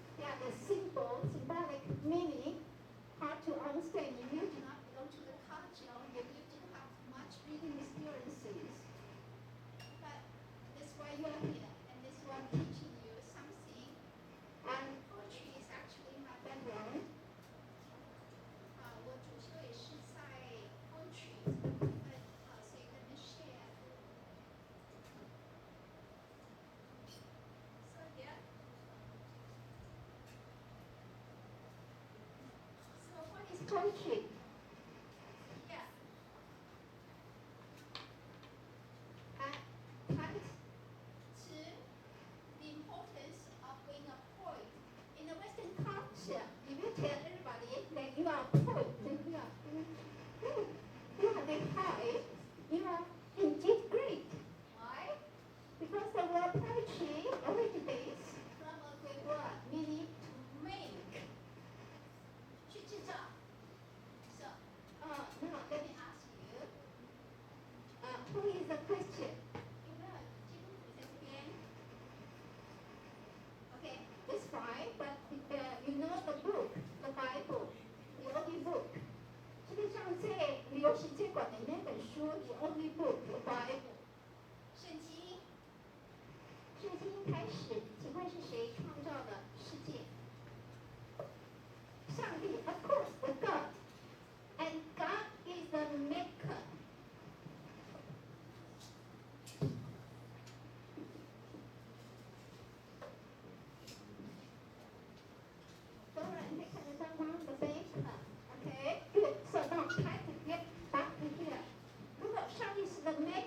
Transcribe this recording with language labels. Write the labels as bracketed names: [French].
[English] Yeah, the symbolic meaning. Hard to understand if you do not belong to the culture or if you do not have much reading experiences. But that's why you are here, and that's why I'm teaching you something. And poetry is actually my background. [Chinese] 我主修也是在 poetry 这个部分，所以跟你 share. [English] So yeah. So what is poetry? Yeah. Tied to the importance of being a poet. In the Western culture, if you tell everybody that you are a poet, then you are very high, you are indeed great. Why? Because the word poetry originates from a Greek word meaning to make. [Chinese] 去制造. [English] So, now let me ask you, who is the Christian? You know, [Chinese] 基督徒在这边. [English] Okay, that's fine, but you know the book, the Bible, the only book. [Chinese] 世界上最流行最广的那本书 [English] The only book, the Bible. [Chinese] 圣经。圣经一开始，请问是谁创造的世界？ [English] 上帝 of course, the God. And God is the maker. [Chinese] 当然可以看得到吗 [English] The maker. Okay, good. So now try to get back to here. [Chinese] 如果上帝是 [English] the